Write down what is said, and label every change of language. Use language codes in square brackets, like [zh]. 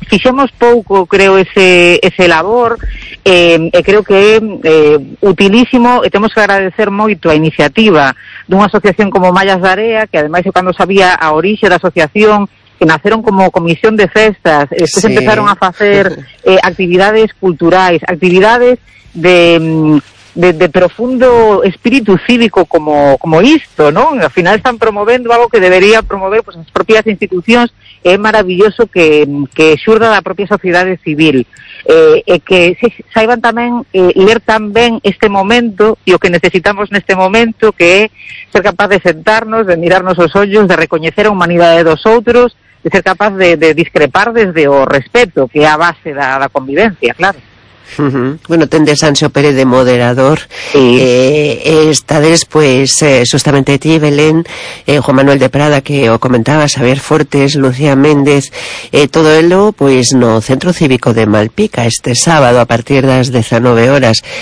[gl] Fixemos pouco, creo, ese labor, creo que é utilísimo, e temos que agradecer moito a iniciativa dunha asociación como Mallas de Area, que ademais eu cando sabía a orixe da asociación, que naceron como comisión de festas, después empezaron a facer actividades culturais, actividades de [es] de profundo espíritu cívico como esto, ¿no? Al final están promoviendo algo que debería promover pues las propias instituciones. Es maravilloso que surda la propia [gl] sociedade civil, que saiban tamén ler tamén este momento e o que necesitamos neste momento, que é ser capaz de sentarnos, de mirarnos os ollos, de recoñecer a humanidade dos outros, de ser capaz de discrepar desde o respeto, que é a base da convivencia, claro. Bueno, tende Sancho Pérez de moderador. Sí. [es] Está después, justamente ti, Belén, Juan Manuel de Prada, que o comentaba, Xavier Fortes, Lucía Méndez, todo ello, pues no, Centro Cívico de Malpica, este sábado a partir de las 19 horas.